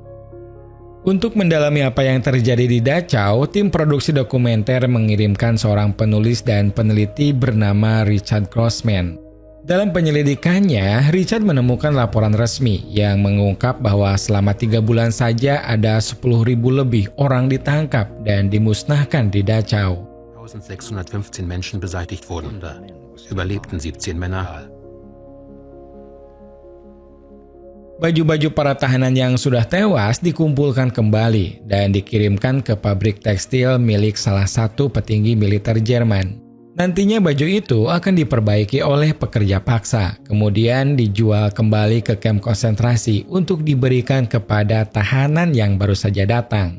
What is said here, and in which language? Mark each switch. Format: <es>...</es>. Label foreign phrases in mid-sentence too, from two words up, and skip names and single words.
<id>Untuk mendalami apa yang terjadi di Dachau, tim produksi dokumenter mengirimkan seorang penulis dan peneliti bernama Richard Grossman. Dalam penyelidikannya, Richard menemukan laporan resmi yang mengungkap bahwa selama 3 bulan saja ada 10.000 lebih orang ditangkap dan dimusnahkan di Dachau.</id> <de>1615 Menschen beseitigt wurden. Da überlebten 17 Männer.</de> <id>Baju-baju para tahanan yang sudah tewas dikumpulkan kembali dan dikirimkan ke pabrik tekstil milik salah satu petinggi militer Jerman. Nantinya baju itu akan diperbaiki oleh pekerja paksa, kemudian dijual kembali ke kamp konsentrasi untuk diberikan kepada tahanan yang baru saja datang.</id>